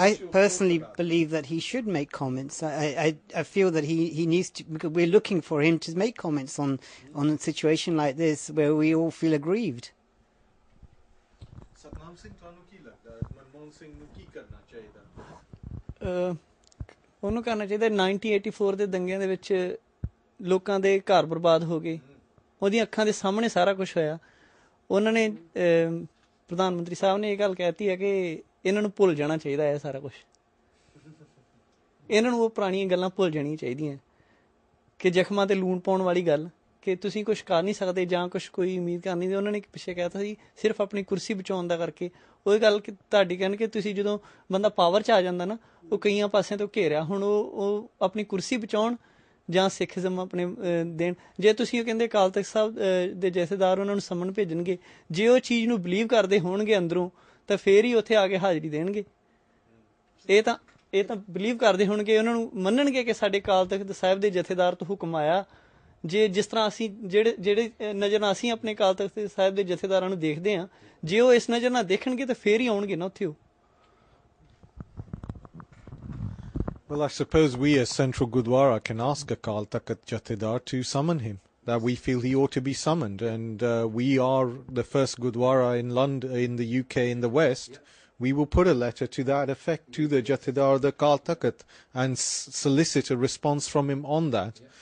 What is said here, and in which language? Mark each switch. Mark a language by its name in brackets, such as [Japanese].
[English] I personally believe that he should make comments. I feel that he needs to, because we're looking for him to make comments on a situation like this where we all feel aggrieved. [Punjabi] Satnam Singh, Manmohan Singh ਨੂੰ ਕੀ ਕਰਨਾ ਚਾਹੀਦਾ? ਉਹਨੂੰ ਕਰਨਾ ਚਾਹੀਦਾ 1984 ਦੇ ਦੰਗਿਆਂ ਦੇ ਵਿੱਚ ਲੋਕਾਂ ਦੇ ਘਰ ਬਰਬਾਦ ਹੋ ਗਏ, ਉਹਦੀਆਂ ਅੱਖਾਂ ਦੇ ਸਾਹਮਣੇ ਸਾਰਾ ਕੁਝ ਹੋਇਆ। ਉਹਨਾਂ ਨੇ ਪ੍ਰਧਾਨ ਮੰਤਰੀ ਸਾਹਿਬ ਨੇ ਇਹ ਗੱਲ ਕਹਿਤੀ ਹੈ ਕਿ ਇਹਨਾਂ ਨੂੰ ਭੁੱਲ ਜਾਣਾ ਚਾਹੀਦਾ ਹੈ ਸਾਰਾ ਕੁਝ, ਇਹਨਾਂ ਨੂੰ ਉਹ ਪੁਰਾਣੀਆਂ ਗੱਲਾਂ ਭੁੱਲ ਜਾਣੀਆਂ ਚਾਹੀਦੀਆਂ ਕਿ ਜ਼ਖਮਾਂ ਤੇ ਲੂਣ ਪਾਉਣ ਵਾਲੀ ਗੱਲ ਕਿ ਤੁਸੀਂ ਕੁਛ ਕਰ ਨਹੀਂ ਸਕਦੇ ਜਾਂ ਕੁਛ ਕੋਈ ਉਮੀਦ ਕਰ ਨਹੀਂ। ਉਹਨਾਂ ਨੇ ਪਿੱਛੇ ਕਹਿ ਤਾ ਸੀ ਸਿਰਫ ਆਪਣੀ ਕੁਰਸੀ ਬਚਾਉਣ ਦਾ ਕਰਕੇ। ਉਹ ਗੱਲ ਕਿ ਤੁਹਾਡੀ ਕਹਿਣ ਕਿ ਤੁਸੀਂ ਜਦੋਂ ਬੰਦਾ ਪਾਵਰ 'ਚ ਆ ਜਾਂਦਾ ਨਾ, ਉਹ ਕਈਆਂ ਪਾਸਿਆਂ ਤੋਂ ਘੇਰਿਆ, ਹੁਣ ਉਹ ਆਪਣੀ ਕੁਰਸੀ ਬਚਾਉਣ ਜਾਂ ਸਿੱਖਜ਼ਮ ਆਪਣੇ ਦੇਣ। ਜੇ ਤੁਸੀਂ ਉਹ ਕਹਿੰਦੇ ਅਕਾਲ ਤਖ਼ਤ ਸਾਹਿਬ ਦੇ ਜਥੇਦਾਰ ਉਹਨਾਂ ਨੂੰ ਸੰਮਨ ਭੇਜਣਗੇ, ਜੇ ਉਹ ਚੀਜ਼ ਨੂੰ ਬਿਲੀਵ ਕਰਦੇ ਹੋਣਗੇ ਅੰਦਰੋਂ, ਤਾਂ ਫੇਰ ਹੀ ਉੱਥੇ ਆ ਕੇ ਹਾਜ਼ਰੀ ਦੇਣਗੇ। ਇਹ ਤਾਂ ਬਿਲੀਵ ਕਰਦੇ ਹੋਣਗੇ, ਉਹਨਾਂ ਨੂੰ ਮੰਨਣਗੇ ਕਿ ਸਾਡੇ ਅਕਾਲ ਤਖ਼ਤ ਸਾਹਿਬ ਦੇ ਜਥੇਦਾਰ ਤੋਂ ਹੁਕਮ ਆਇਆ। ਜੇ ਜਿਸ ਤਰ੍ਹਾਂ ਅਸੀਂ ਜਿਹੜੇ ਨਜ਼ਰ ਨਾਲ ਅਸੀਂ ਆਪਣੇ ਅਕਾਲ ਤਖ਼ਤ ਸਾਹਿਬ ਦੇ ਜਥੇਦਾਰਾਂ ਨੂੰ ਦੇਖਦੇ ਹਾਂ, ਜੇ ਉਹ ਇਸ ਨਜ਼ਰ ਨਾਲ ਦੇਖਣਗੇ ਤਾਂ ਫੇਰ ਹੀ ਆਉਣਗੇ ਨਾ ਉੱਥੇ ਉਹ। [English] Well, I suppose we as Central Gurdwara can ask Akal Takht Jathedar to summon him, that we feel he ought to be summoned. And we are the first Gurdwara in London, in the UK, in the West. We will put a letter to that effect to the Jathedar of the Akal Takht and solicit a response from him on that.